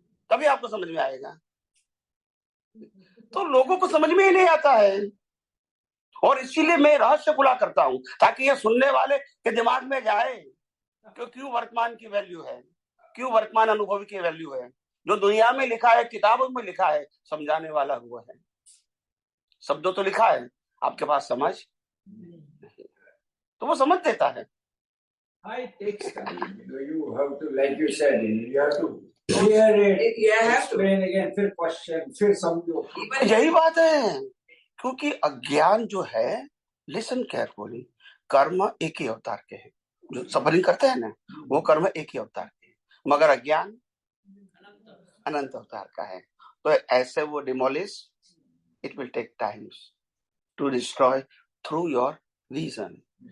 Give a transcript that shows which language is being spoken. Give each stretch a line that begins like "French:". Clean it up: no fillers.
Hindi: तभी आपको समझ में आएगा। तो लोगों को समझ में ही नहीं आता है, और इसीलिए मैं रहस्य खुला करता हूं ताकि ये सुनने वाले के दिमाग में जाए कि क्यों वर्तमान की वैल्यू है, क्यों वर्तमान अनुभव की वैल्यू है। जो दुनिया में लिखा है, किताबों में लिखा है, समझाने वाला हुआ है। शब्दों तो लिखा है, आपके पास समझ नहीं, तो वो समझ देता है।
English: It takes time. You have to, like you said, you have to clear it, explain again,
Hindi: फिर question, फिर समझो। यही बात है, क्योंकि अज्ञान जो है,
English: listen carefully,
Hindi: कर्म एक ही अवतार के हैं। जो सफरिंग करते हैं ना, वो कर्म एक ही अवतार के हैं, मगर अज्ञान अनंत अवतार का है। तो ऐसे वो
English: Demolish, it will take times to destroy through your vision.